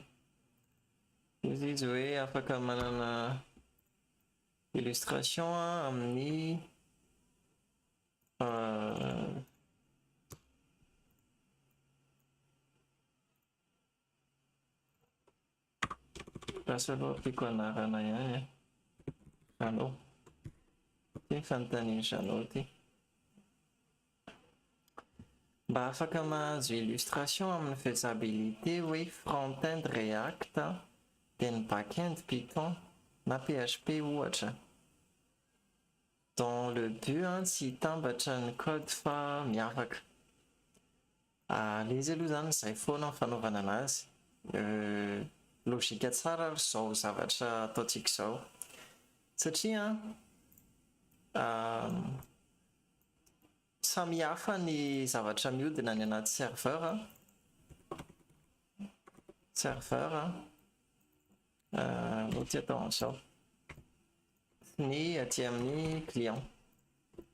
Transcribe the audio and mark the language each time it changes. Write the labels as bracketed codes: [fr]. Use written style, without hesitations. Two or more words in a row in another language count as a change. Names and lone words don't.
[mg] Izy hoe afaka manana illustration amin'ny lasa aloha apiko anarana ihany zanao ty fanontaniana zanao ty. Mba afaka mahazo illustration amin'ny faisabilité hoe front-end React dia ny back-end Python na PHP ohatra, [fr] dans le but [mg] tsy hitambatra ny code fa miavaka. Le izy aloha zany izay foana ny fanaovana anazy. Logika tsara ary izao zavatra ataontsika izao, satria samihafa ny zavatra mihodina any anaty serveur no ty atao an'izao ny aty amin'ny client.